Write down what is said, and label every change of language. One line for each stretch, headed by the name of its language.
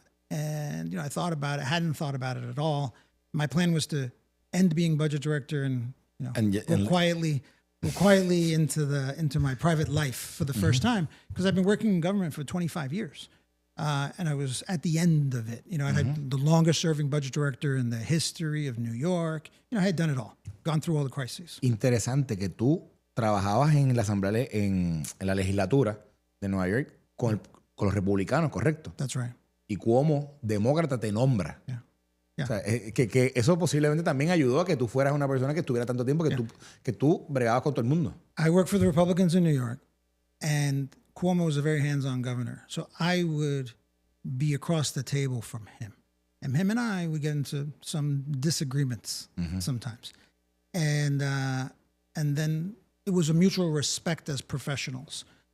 English: And, I thought about it, hadn't thought about it at all. My plan was to end being budget director and, go quietly into my private life for the first time, because I've been working in government for 25 years. And I was at the end of it. I had the longest serving budget director in the history of New York. I had done it all, gone through all the crises.
Spanish: Interesante que tú trabajabas en la asamblea, en la legislatura de Nueva York con los republicanos, ¿correcto?
English: That's right.
Spanish: Y como demócrata te nombra.
English: Yeah.
Spanish: O sea, que eso posiblemente también ayudó a que tú fueras una persona que estuviera tanto tiempo que tú bregabas con todo el mundo.
English: I worked for the Republicans in New York, and Cuomo was a very hands-on governor. So I would be across the table from him. And him and I would get into some disagreements sometimes. And then it was a mutual respect as professionals.